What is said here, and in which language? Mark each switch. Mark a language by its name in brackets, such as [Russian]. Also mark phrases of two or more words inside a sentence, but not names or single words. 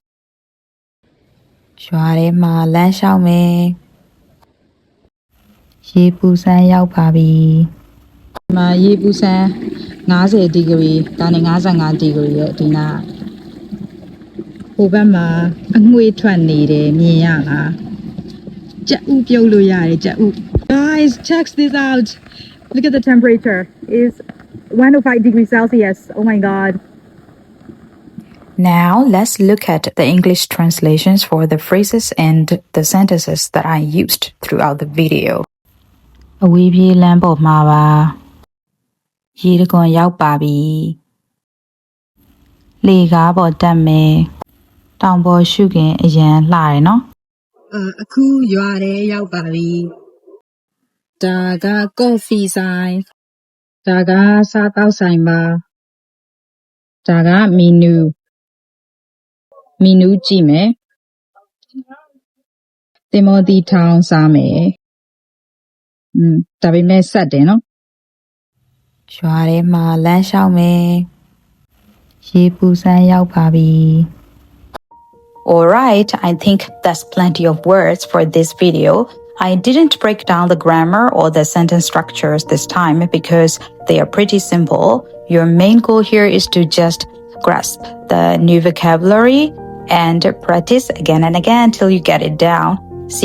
[Burmese] ရွာထဲမှာလမ်းလျှောက်မယ်ရေပူစမ်းရောက်ပါပြီ ဒီမှာရေပူစမ်း50ဒီဂရီဒါနဲ့55ဒီဂရီရဲ့ဒီနာဟိုဘက်မှာအငွေ့ထွက်နေတယ်မြင်ရလားကြက်ဥပြုတ်လို့ရတယ်ကြက်ဥ [English] Guys check this out look at the temperature is 105 degrees Celsius oh my god Now let's look at the English translations for the phrases and the sentences that I used throughout the video [Burmese] အဝေးပြေးလမ်းပေါ်မှာပါရေတခွန်ရောက်ပါပြီလေကားပေါ်တက်မယ်တောင်ပေါ်ရှုခင်အရန်လှတယ်နော် အခုရွာထဲရောက်ပါပြီဒါကကော်ဖီဆိုင်ဒါကစားတောက်ဆိုင်ပါဒါကမီနူးကြည့်မယ်တင်မော်တီထောင်စားမယ်ဒါပေမဲ့ဆက်တယ်နော် ရွာထဲမှာလမ်းလျှောက်မယ်ရေပူစမ်းရောက်ပါပြီ [English] Alright, I think that's plenty of words for this video. I didn't break down the grammar or the sentence structures this time because they are pretty simple. Your main goal here is to just grasp the new vocabulary and practice again and again till you get it down.